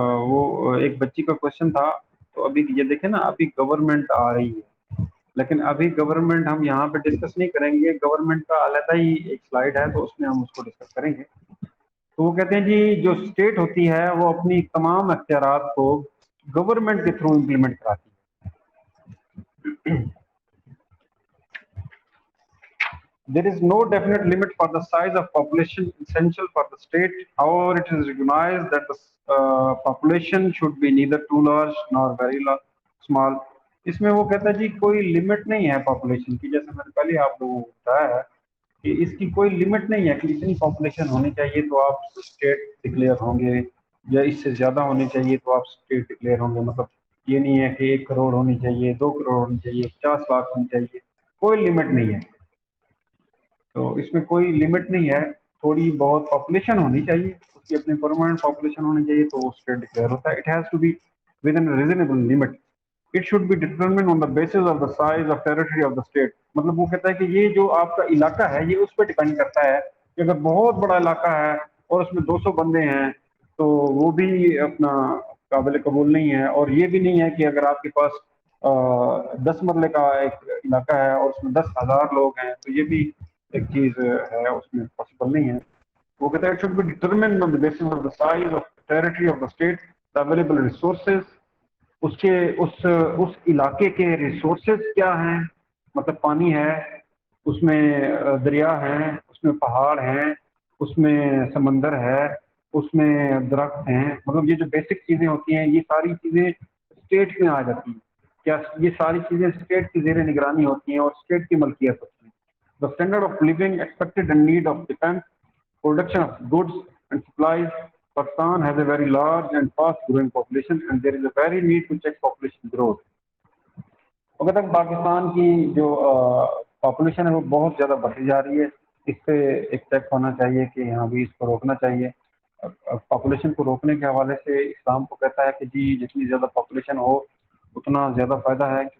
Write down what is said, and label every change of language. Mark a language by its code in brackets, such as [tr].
[ur] وہ ایک بچی کا کوشچن تھا. تو ابھی یہ دیکھیں نا، ابھی گورنمنٹ آ رہی ہے، لیکن ابھی گورنمنٹ ہم یہاں پہ ڈسکس نہیں کریں گے. گورنمنٹ کا علیحدہ ہی ایک سلائڈ ہے، تو اس میں ہم اس کو ڈسکس کریں گے. تو وہ کہتے ہیں جی جو اسٹیٹ ہوتی ہے وہ اپنی تمام اختیارات کو گورنمنٹ کے تھرو امپلیمنٹ کراتی ہے. [en] There is no definite limit for the size of population essential for the state. However, it is recognized that the population should be neither too large nor very small. [ur] اس میں وہ کہتا ہے جی کوئی limit نہیں ہے population کی. جیسے میں نے پہلے آپ لوگوں کو بتایا ہے کہ اس کی کوئی لمٹ نہیں ہے کہ اتنی پاپولیشن ہونی چاہیے تو آپ اسٹیٹ ڈکلیئر ہوں گے، یا اس سے زیادہ ہونی چاہیے تو آپ اسٹیٹ ڈکلیئر ہوں گے. مطلب یہ نہیں ہے کہ 1 کروڑ ہونی چاہیے، 2 کروڑ ہونی چاہیے، 50 لاکھ ہونی چاہیے. کوئی لمٹ نہیں ہے. تو اس میں کوئی لمٹ نہیں ہے. تھوڑی بہت پاپولیشن ہونی چاہیے، اس کی اپنی پرماننٹ پاپولیشن ہونی چاہیے تو وہ اسٹیٹ ڈکلیئر ہوتا ہے. [en] It has to be within reasonable limit. It should be determined on the basis of the size of territory of the state. [ur] مطلب وہ کہتا ہے کہ یہ جو آپ کا علاقہ ہے یہ اس پہ ڈپینڈ کرتا ہے کہ اگر بہت بڑا علاقہ ہے اور اس میں 200 بندے ہیں تو وہ بھی اپنا قابل قبول نہیں ہے. اور یہ بھی نہیں ہے کہ اگر آپ کے پاس 10 مرلے کا ایک علاقہ ہے اور اس میں 10,000 لوگ ہیں تو یہ بھی ایک چیز ہے، اس میں پاسبل نہیں ہے. وہ کہتا ہے [en] It should be determined on the basis of the size of territory of the state, the available resources. [ur] اس علاقے کے ریسورسز کیا ہیں، مطلب پانی ہے، اس میں دریا ہیں، اس میں پہاڑ ہیں، اس میں سمندر ہے، اس میں درخت ہیں. مطلب یہ جو بیسک چیزیں ہوتی ہیں یہ ساری چیزیں اسٹیٹ میں آ جاتی ہیں. کیا یہ ساری چیزیں اسٹیٹ کی زیر نگرانی ہوتی ہیں اور اسٹیٹ کی ملکیت ہوتی ہیں. [en] The standard of living expected and need of defense, production of goods and supplies. Pakistan has a very large and fast growing population and there is a very need to check population growth. [ur] اگر تک پاکستان کی جو population ہے وہ بہت زیادہ بڑھتی جا رہی ہے، اس پہ ایک چیک ہونا چاہیے کہ یہاں بھی اس کو روکنا چاہیے. پاپولیشن کو روکنے کے حوالے سے اسلام کو کہتا ہے کہ جی جتنی زیادہ پاپولیشن ہو اتنا زیادہ فائدہ ہے.